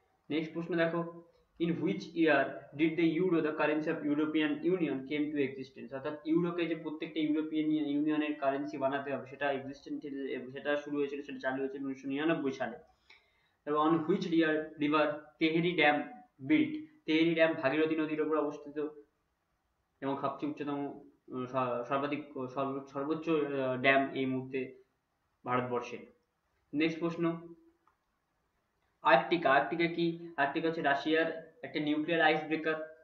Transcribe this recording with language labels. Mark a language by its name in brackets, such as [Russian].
[Bangla] Next প্রশ্ন দেখো, [English] in which year did the euro, the currency of European Union, came to existence? [Bangla] অর্থাৎ ইউরোকে যে প্রত্যেকটা ইউরোপিয়ান ইউনিয়নের কারেন্সি বানাতে হবে, সেটা এক্সিস্টেন্ট, সেটা শুরু হয়েছিল, সেটা চালু হয়েছিল 1999 সালে। [English] তারপর on which river Tehri dam built? [Bangla] Tehari dam Bhagirathi নদীর উপর অবস্থিত এবং সবচেয়ে উচ্চতম সর্বাধিক সর্বোচ্চ ড্যাম এই মুহূর্তে ভারতবর্ষে। নেক্সট প্রশ্ন, আর্কটিকা, আর্কটিকা কি? আর্কটিকা হচ্ছে রাশিয়ার একটা নিউক্লিয়ার আইস ব্রেকার।